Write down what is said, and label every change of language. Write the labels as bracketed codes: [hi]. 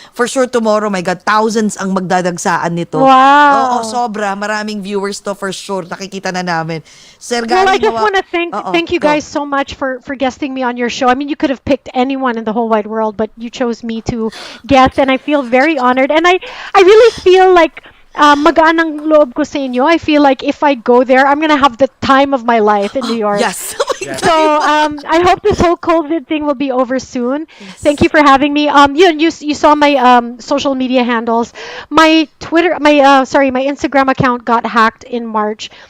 [en] For sure, tomorrow, my God, thousands [tl] ang magdadagsaan nito. [en] Wow. [tl] Oo, sobra. Maraming viewers to for sure. Nakikita na namin. Sir [en] Well, I Gary, just want to thank you go. guys so much for guesting me on your show. I mean, you could have picked anyone in the whole wide world, but you chose me to guest, and I feel very honored. And I really feel like [tl] magaan ang loob ko sa inyo. [en] I feel like if I go there, I'm gonna have the time of my life in New York. Yes. So I hope this whole COVID thing will be over soon. Thank you for having me. You saw my social media handles. My my Instagram account got hacked in March.